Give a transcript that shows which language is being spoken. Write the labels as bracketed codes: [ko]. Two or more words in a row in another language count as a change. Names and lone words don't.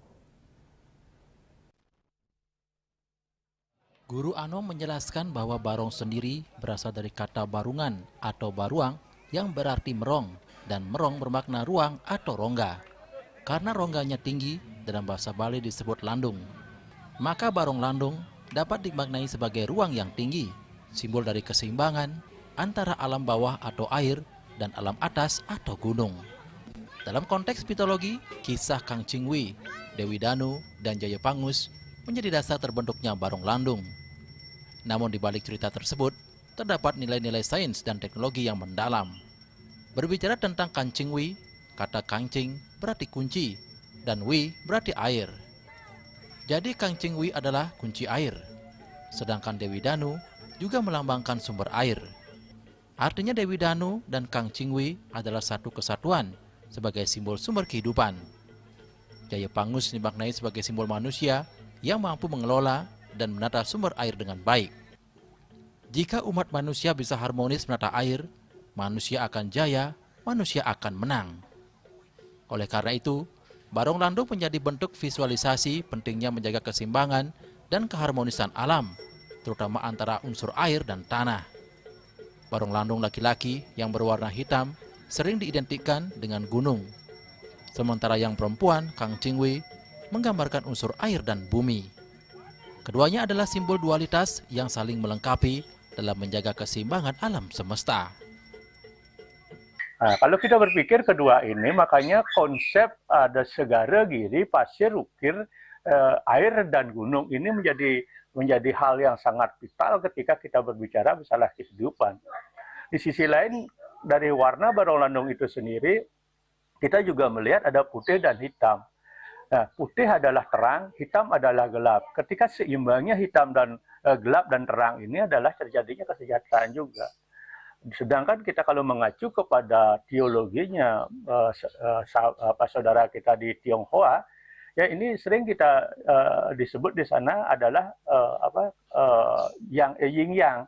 [id] Guru Anom menjelaskan bahwa barong sendiri berasal dari kata barungan atau baruang yang berarti merong, dan merong bermakna ruang atau rongga. Karena rongganya tinggi, dalam bahasa Bali disebut landung. Maka barong landung dapat dimaknai sebagai ruang yang tinggi, simbol dari keseimbangan antara alam bawah atau air dan alam atas atau gunung. Dalam konteks mitologi, kisah Kang Chingwi, Dewi Danu, dan Jaya Pangus menjadi dasar terbentuknya barong landung. Namun di balik cerita tersebut, terdapat nilai-nilai sains dan teknologi yang mendalam. Berbicara tentang Kang Chingwi, kata kancing berarti kunci, dan wi berarti air. Jadi Kang Chingwi adalah kunci air, sedangkan Dewi Danu juga melambangkan sumber air. Artinya Dewi Danu dan Kang Chingwi adalah satu kesatuan sebagai simbol sumber kehidupan. Jaya Pangus dimaknai sebagai simbol manusia yang mampu mengelola dan menata sumber air dengan baik. Jika umat manusia bisa harmonis menata air, manusia akan jaya, manusia akan menang. Oleh karena itu, barong landung menjadi bentuk visualisasi pentingnya menjaga keseimbangan dan keharmonisan alam, terutama antara unsur air dan tanah. Barong landung laki-laki yang berwarna hitam sering diidentikan dengan gunung, sementara yang perempuan, Kang Chingwi, menggambarkan unsur air dan bumi. Keduanya adalah simbol dualitas yang saling melengkapi dalam menjaga keseimbangan alam semesta. Nah, kalau kita berpikir kedua ini, makanya konsep ada segara, giri, pasir, ukir, air, dan gunung ini menjadi hal yang sangat vital ketika kita berbicara masalah kehidupan. Di sisi lain, dari warna barong landung itu sendiri, kita juga melihat ada putih dan hitam. Nah, putih adalah terang, hitam adalah gelap. Ketika seimbangnya hitam dan gelap dan terang ini adalah terjadinya kesejahteraan juga. Sedangkan kita kalau mengacu kepada teologinya saudara kita di Tionghoa, ya ini sering kita disebut di sana adalah yang yin yang.